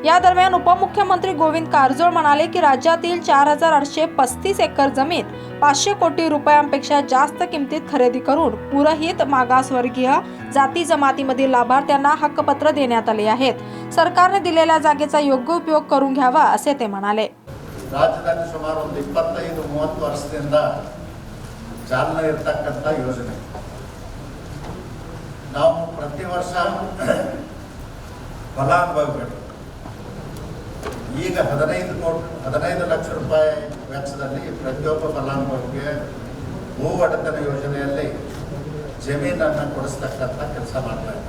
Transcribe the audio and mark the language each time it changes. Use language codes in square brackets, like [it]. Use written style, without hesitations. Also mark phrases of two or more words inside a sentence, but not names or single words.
[mr] या दरम्यान उपमुख्यमंत्री गोविंद कारजोळ म्हणाले की राज्यातील 4835 एकर जमीन 500 कोटी रुपयांपेक्षा जास्त किमतीत खरेदी करून पुरहित मागासवर्गीय जाती जमातीमधील लाभार्थ्यांना हक्कपत्र देण्यात आले आहेत. सरकारने दिलेल्या जागेचा योग्य उपयोग करून घ्यावा असे ते म्हणाले. [kn] ರಾಜ್ಯದಲ್ಲಿ ಸುಮಾರು ಒಂದು 25-30 ವರ್ಷದಿಂದ ಚಾಲನೆ ಇರತಕ್ಕಂಥ ಯೋಜನೆ. ನಾವು ಪ್ರತಿ ವರ್ಷ ಫಲಾನುಭವಿಗಳು ಈಗ 15 ಲಕ್ಷ ರೂಪಾಯಿ ವೆಚ್ಚದಲ್ಲಿ ಪ್ರತಿಯೊಬ್ಬ ಫಲಾನುಭವಿಗೆ ಭೂ ಒಡೆತನ ಯೋಜನೆಯಲ್ಲಿ ಜಮೀನನ್ನು ಕೊಡಿಸ್ತಕ್ಕಂಥ ಕೆಲಸ ಮಾಡ್ತಾ ಇದ್ದಾರೆ.